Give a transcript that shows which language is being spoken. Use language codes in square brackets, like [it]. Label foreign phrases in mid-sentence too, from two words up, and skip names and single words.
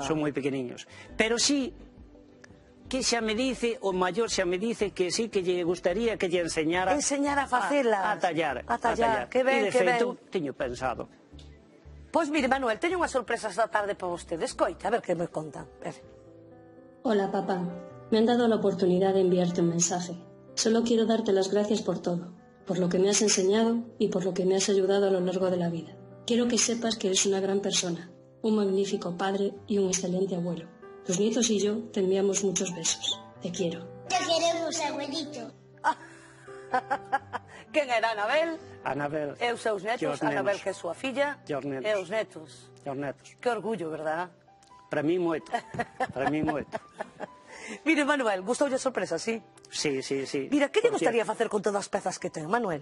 [gl] Son moi pequeniños, pero sí que xa me dice, o maior xa me dice que sí que lle gustaría que lle enseñara a facelas, a tallar. Que ben, e de feito, teño pensado. Pois mire, Manuel, teño unha sorpresa esta tarde para vostede. Escoita, a ver que me contan. [es] Hola, papá. Me han dado la oportunidad de enviarte un mensaje. Solo quiero darte las gracias por todo, por lo que me has enseñado y por lo que me has ayudado a lo largo de la vida. Quiero que sepas que eres una gran persona, un magnífico padre y un excelente abuelo. Tus nietos y yo te enviamos muchos besos. Te quiero. Te queremos, abuelito. [gl] Quen era Anabel? Anabel. E os seus netos, Anabel que é súa filla. E os netos. E os netos. Que orgullo, verdad? Para mí moito. Mire, Manuel, gustoulle a sorpresa, sí? Sí. Mira, que lle gustaría facer con todas as pezas que ten, Manuel?